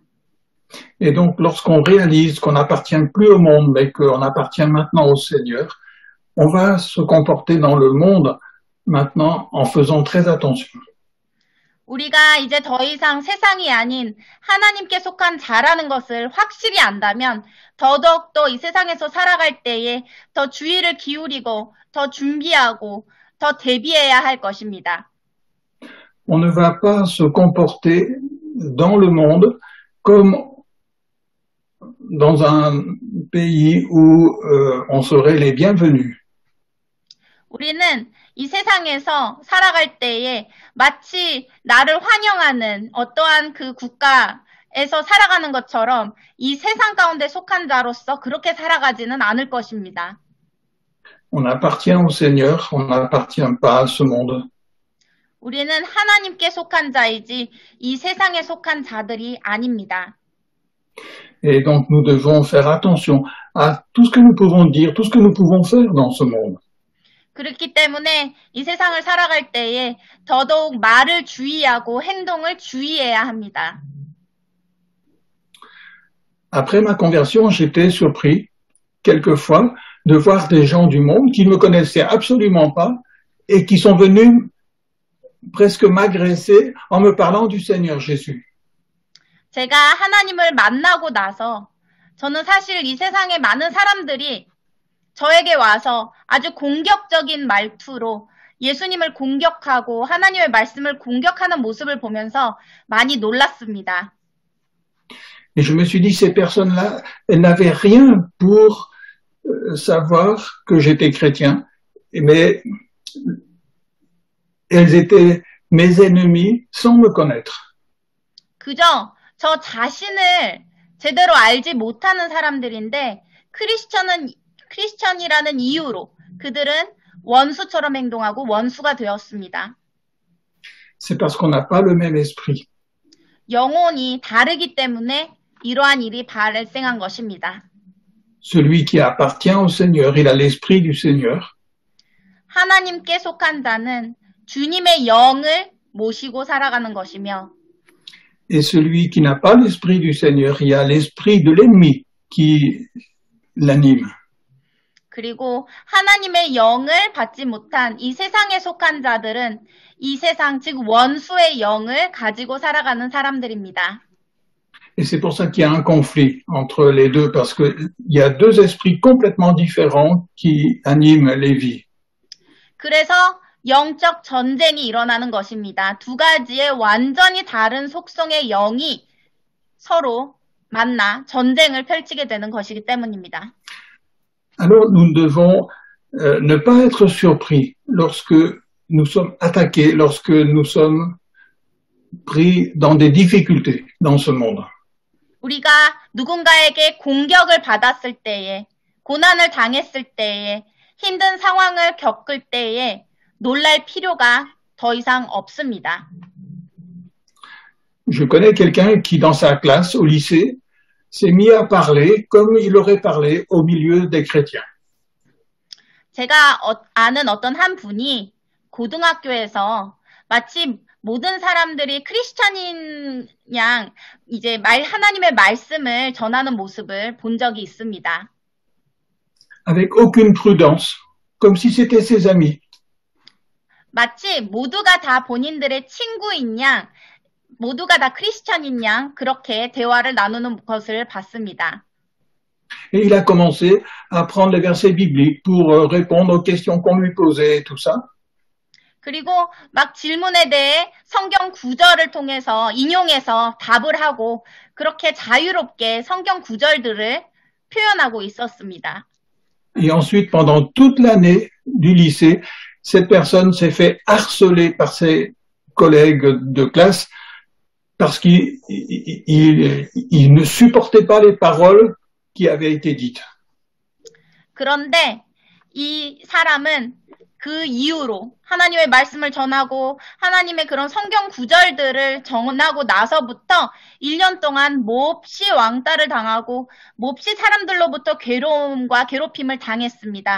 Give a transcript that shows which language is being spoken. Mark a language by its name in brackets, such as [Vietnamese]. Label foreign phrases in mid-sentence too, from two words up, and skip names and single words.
[French] Et donc, lorsqu'on réalise qu'on n'appartient plus au monde, mais qu'on appartient maintenant au Seigneur, on va se comporter dans le monde maintenant en faisant très attention. [Korean] 우리가 이제 더 이상 세상이 아닌 하나님께 속한 자라는 것을 확실히 안다면 더더욱더 이 세상에서 살아갈 때에 더 주의를 기울이고 더 준비하고 더 대비해야 할 것입니다. [French] On ne va pas se comporter dans le monde comme dans un pays où on serait les bienvenus. [Korean] 우리는 이 세상에서 살아갈 때에 마치 나를 환영하는 어떠한 그 국가에서 살아가는 것처럼 이 세상 가운데 속한 자로서 그렇게 살아가지는 않을 것입니다. [French] On appartient au Seigneur, on n'appartient pas à ce monde. [Korean] 우리는 하나님께 속한 자이지 이 세상에 속한 자들이 아닙니다. [French] Et donc nous devons faire attention à tout ce que nous pouvons dire, tout ce que nous pouvons faire dans ce monde. [Korean] 그렇기 때문에 이 세상을 살아갈 때에 더더욱 말을 주의하고 행동을 주의해야 합니다. [French] Après ma conversion, j'étais surpris quelquefois de voir des gens du monde qui ne me connaissaient absolument pas et qui sont venus presque m'agresser en me parlant du Seigneur Jésus. [Korean] 제가 하나님을 만나고 나서 저는 사실 이 세상에 많은 사람들이 저에게 와서 아주 공격적인 말투로 예수님을 공격하고 하나님의 말씀을 공격하는 모습을 보면서 많이 놀랐습니다. [French] Et je me suis dit, ces personnes-là, elles n'avaient rien pour savoir que j'étais chrétien, mais elles étaient mes ennemis sans me connaître. [Korean] 그저 저 자신을 제대로 알지 못하는 사람들인데 크리스천이라는 이유로 그들은 원수처럼 행동하고 원수가 되었습니다. [French] C'est parce qu'on n'a pas le même esprit. [Korean] 영혼이 다르기 때문에 이러한 일이 발생한 것입니다. [French] Celui qui appartient au Seigneur, il a l'esprit du Seigneur. [Korean] 하나님께 속한 자는 주님의 영을 모시고 살아가는 것이며 [French] Et celui qui n'a pas l'esprit du Seigneur, il a l'esprit de l'ennemi qui l'anime. [Korean] 그리고 하나님의 영을 받지 못한 이 세상에 속한 자들은 이 세상, 즉 원수의 영을 가지고 살아가는 사람들입니다. [French] Et c'est pour ça qu'il y a un conflit entre les deux, parce qu'il y a deux esprits complètement différents qui animent les vies. [Korean] 그래서 영적 전쟁이 일어나는 것입니다. 두 가지의 완전히 다른 속성의 영이 서로 만나 전쟁을 펼치게 되는 것이기 때문입니다. [French] Alors nous devons ne pas être surpris lorsque nous sommes attaqués, lorsque nous sommes pris dans des difficultés dans ce monde. [Korean] 우리가 누군가에게 공격을 받았을 때에, 고난을 당했을 때에, 힘든 상황을 겪을 때에 놀랄 필요가 더 이상 없습니다. [French] Je connais quelqu'un qui, dans sa classe au lycée, s'est mis à parler comme il aurait parlé au milieu des chrétiens. [Korean] 제가 아는 어떤 한 분이 고등학교에서 마치 모든 사람들이 크리스찬인 양 이제 하나님의 말씀을 전하는 모습을 본 적이 있습니다. [French] Avec aucune prudence, comme si c'était ses amis. [Korean] 마치 모두가 다 본인들의 친구인 양, 모두가 다 크리스찬인 양 그렇게 대화를 나누는 것을 봤습니다. [French] Et il a commencé à prendre les versets bibliques pour répondre aux questions qu'on lui posait et tout ça. [Korean] 그리고 막 질문에 대해 성경 구절을 통해서 인용해서 답을 하고 그렇게 자유롭게 성경 구절들을 표현하고 있었습니다. [French] Et ensuite, pendant toute l'année du lycée, cette personne s'est fait harceler par ses collègues de classe parce qu'il ne supportait pas les paroles qui avaient été dites. [Korean] 그런데 이 사람은 그 이후로 하나님의 말씀을 전하고 하나님의 그런 성경 구절들을 전하고 나서부터 1년 동안 몹시 왕따를 당하고 몹시 사람들로부터 괴로움과 괴롭힘을 당했습니다.